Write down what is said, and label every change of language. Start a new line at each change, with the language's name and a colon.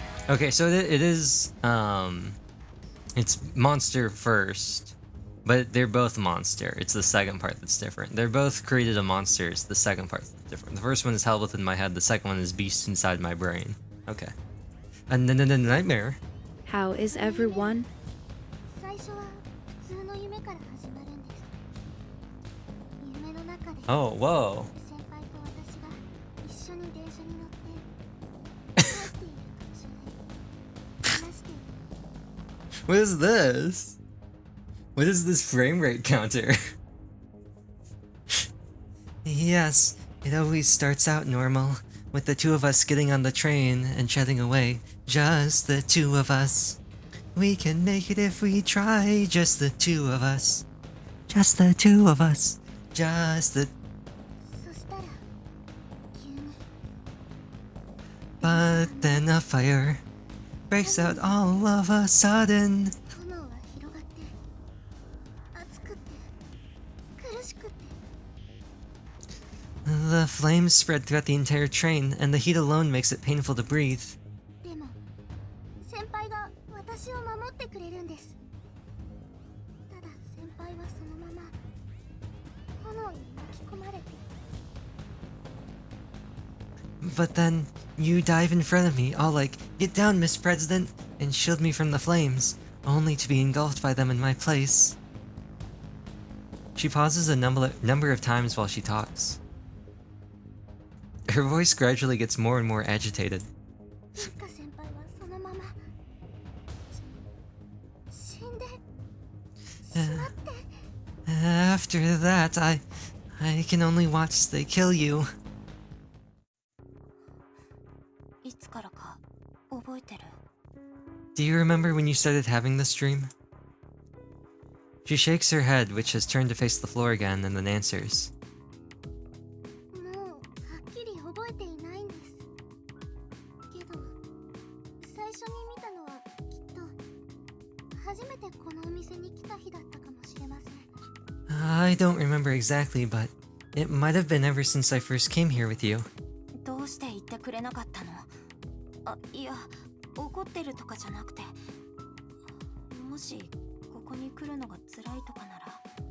English: Okay, so it is, it's monster first, but they're both monster. It's the second part that's different. They're both created a monster, it's the second part that's different. The first one is held within my head, the second one is beast inside my brain. Okay. And then the nightmare. How is everyone?
Japanese: 最初は普通の夢から始まるんです。夢の中で
English: Oh, whoa.
Japanese: 先輩と私が一緒に電車に乗って帰っている途中で話している。
English: What is this? What is this frame rate counter? Yes, it always starts out normal, with the two of us getting on the train and chatting away. Just the two of us. We can make it if we try, just the two of us. Just the two of us. Just the...
Japanese: そしたら急に
English: But then a fire breaks out all of a sudden.
Japanese: 炎が広がって熱くって苦しくって
English: The flames spread throughout the entire train, and the heat alone makes it painful to breathe.
Japanese: でも先輩が私を守ってくれるんです。ただ先輩はそのまま炎に巻き込まれて
English: But then, you dive in front of me, all like, "Get down, Miss President," and shield me from the flames, only to be engulfed by them in my place. She pauses a number of times while she talks. Her voice gradually gets more and more agitated.
Japanese: ニッカ先輩はそのまま死んでしまって
English: After that, I can only watch they kill you.
Japanese: いつからか覚えてる？
English: Do you remember when you started having this dream? She shakes her head, which has turned to face the floor again, and then answers.
Japanese: もうはっきり覚えていないんです。けど最初に見たのはきっと初めてこのお店に来た日だったかもしれません。
English: I don't remember exactly, but it might have been ever since I first came here with you.
Japanese: どうして言ってくれなかったの？あ、いや、怒ってるとかじゃなくて、もしここに来るのが辛いとかなら。